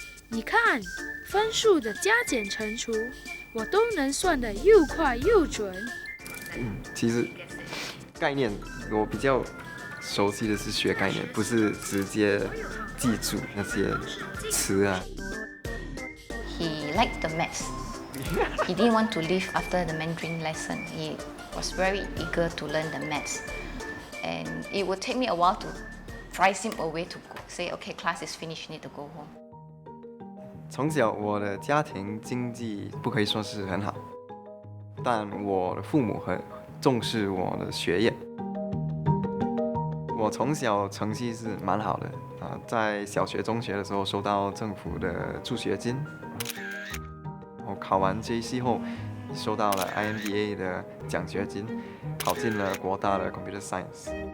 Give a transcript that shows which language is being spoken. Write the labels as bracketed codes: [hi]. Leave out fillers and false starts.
[zh] 你看，分数的加减乘除，我都能算得又快又准。其实概念我比较熟悉的是学概念，不是直接记住那些词啊。 [en] He liked the maths. He didn't want to leave after the Mandarin lesson. He was very eager to learn the maths. And it would take me a while to drives him away to go, say, okay, class is finished, need to go home. [zh] 从小我的家庭经济不可以说是很好，但我的父母很重视我的学业。我从小成绩是蛮好的在小学、中学的时候收到政府的助学金，我考完 JC 后收到了 IMBA 的奖学金，考进了国大的 Computer Science。